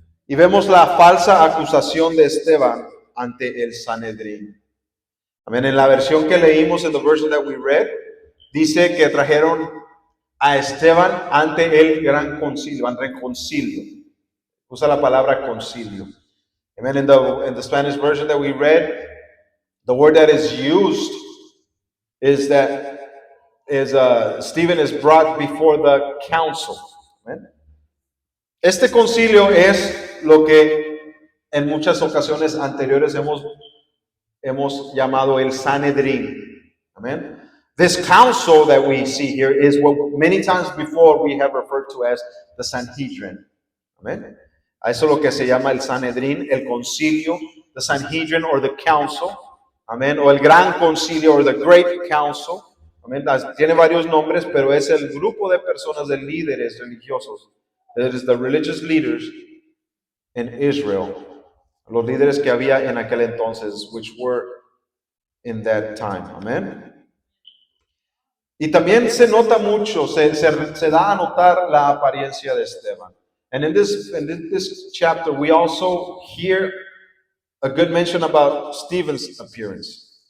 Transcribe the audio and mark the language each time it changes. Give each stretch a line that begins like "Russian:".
Spanish: Y vemos la falsa acusación de Esteban ante el Sanedrín. Amén. En la versión que leímos,
English: en the version that we read,
Spanish: dice que trajeron a Esteban ante el gran concilio, ante el concilio. Usa la palabra concilio. Amen.
English: In the Spanish version that we read, the word that is used is that Stephen is brought before the council. Amen.
Spanish: Este concilio es lo que en muchas ocasiones anteriores hemos llamado el Sanedrín.
English: Amen. This council that we see here is what many times before we have referred to as the Sanhedrin.
Spanish: Amen. A eso es lo que se llama el Sanedrín, el concilio,
English: the Sanhedrin or the council.
Spanish: Amen. O el gran concilio
English: or the great council.
Spanish: Amen. Tiene varios nombres, pero es el grupo de personas, de líderes religiosos.
English: It is the religious leaders in Israel.
Spanish: Los líderes que había en aquel entonces,
English: which were in that time.
Spanish: Amen. Y también se nota mucho, se da a notar la apariencia de Esteban.
English: And in this chapter, we also hear a good mention about Stephen's appearance.